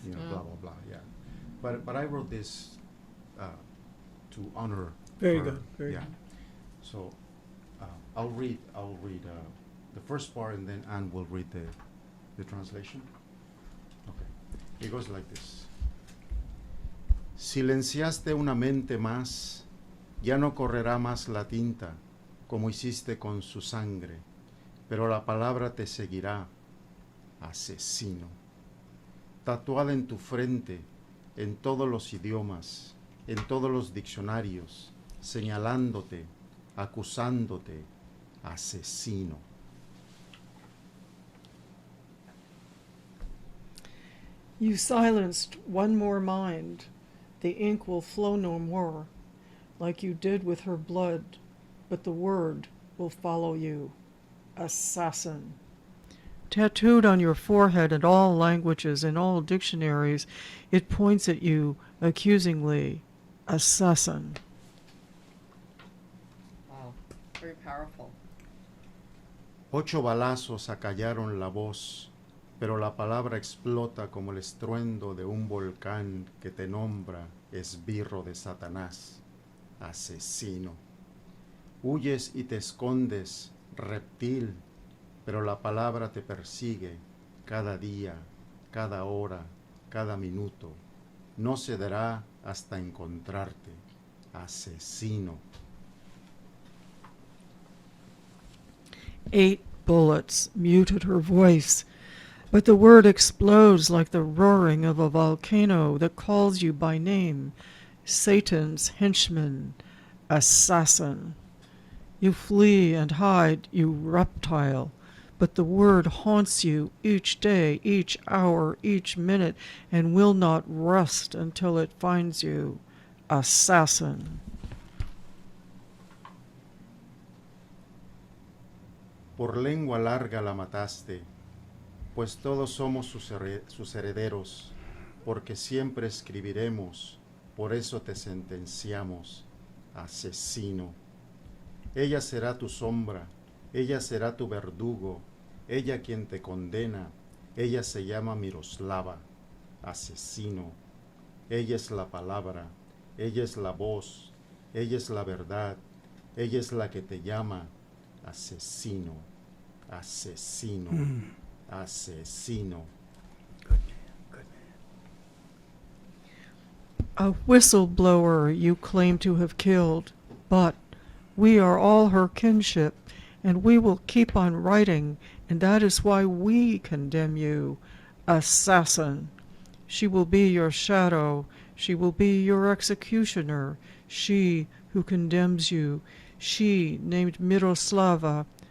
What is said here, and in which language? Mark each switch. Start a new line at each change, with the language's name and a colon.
English: You know, yeah. blah blah blah. Yeah, but I wrote this to honor. Very her. good, very yeah. good. So I'll read the first part, and then Anne will read the translation. Okay. It goes like this.
Spanish: Silenciaste una mente más, ya no correrá más la tinta, como hiciste con su sangre, pero la palabra te seguirá, asesino. Tatuada en tu frente, en todos los idiomas, en todos los diccionarios, señalándote, acusándote, asesino.
English: You silenced one more mind. The ink will flow no more, like you did with her blood, but the word will follow you. Assassin. Tattooed on your forehead in all languages, in all dictionaries, it points at you accusingly. Assassin. Wow. Very powerful.
Spanish: 8 balazos acallaron la voz, pero la palabra explota como el estruendo de un volcán que te nombra esbirro de Satanás, asesino. Huyes y te escondes, reptil, pero la palabra te persigue cada día, cada hora, cada minuto. No cederá hasta encontrarte, asesino.
English: 8 bullets muted her voice, but the word explodes like the roaring of a volcano that calls you by name, Satan's henchman, assassin. You flee and hide, you reptile, but the word haunts you each day, each hour, each minute, and will not rest until it finds you, assassin.
Spanish: Por lengua larga la mataste, pues todos somos sus herederos, porque siempre escribiremos, por eso te sentenciamos, asesino. Ella será tu sombra, ella será tu verdugo, ella quien te condena, ella se llama Miroslava, asesino. Ella es la palabra, ella es la voz, ella es la verdad, ella es la que te llama, asesino, asesino, asesino.
English: A whistleblower you claim to have killed, but we are all her kinship, and we will keep on writing, and that is why we condemn you. Assassin! She will be your shadow, she will be your executioner, she who condemns you, she named Miroslava.